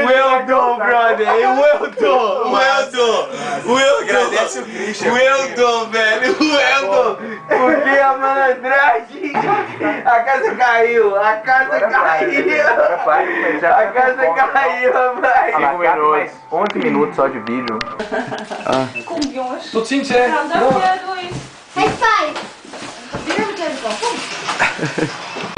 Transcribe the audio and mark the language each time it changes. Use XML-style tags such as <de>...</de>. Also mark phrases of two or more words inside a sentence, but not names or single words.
<pt>O Eldon, brother. O Eldon. Agradece o Christian. O Eldon, velho. O Eldon. Porque a malandragem. A casa caiu. A casa caiu. A casa caiu, rapaz. 5 minutos. 11 minutos só de vídeo.</pt> <nl>Tot ziens, hè.</nl> <en>High five!</en> <nl>Weer met de</nl>